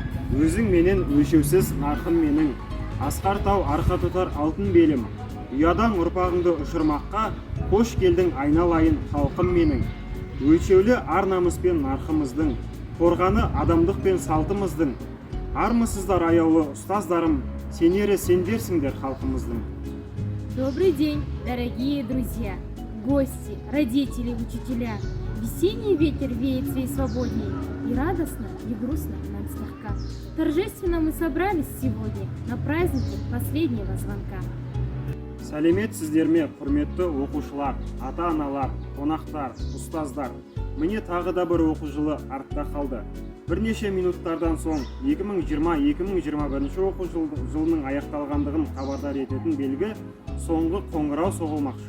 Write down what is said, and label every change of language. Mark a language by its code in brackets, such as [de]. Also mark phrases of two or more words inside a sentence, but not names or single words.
[kk] Өзің менен өлшеусіз нарқым менің, асқар тау арқа тұтар алтын белім. Ұядан ұрпағыңды ұшырмаққа, қош келдің айналайын халқым менің. Өлшеулі ар намыспен нарқымыздың, қорғаны адамдық пен салтымыздың. Армысыздар аяулы ұстаздарым, сенері сендерсіңдер халқымыздың. [ru] Добрый день, дорогие друзья, гости, родители, учителя. Весенний ветер веет всей свободней, и радостно, и грустно нам слегка. Торжественно мы собрались сегодня на празднике последнего звонка. [kk] Сәлеметсіздер ме, құрметті оқушылар, ата-аналар, қонақтар, ұстаздар. Міне тағы да бір оқу жылы артта қалды. Бірнеше минуттардан соң 2020-2021 оқу жылының аяқталғандығын хабардар ететін белгі соңғы қоңырау соғылмақшы.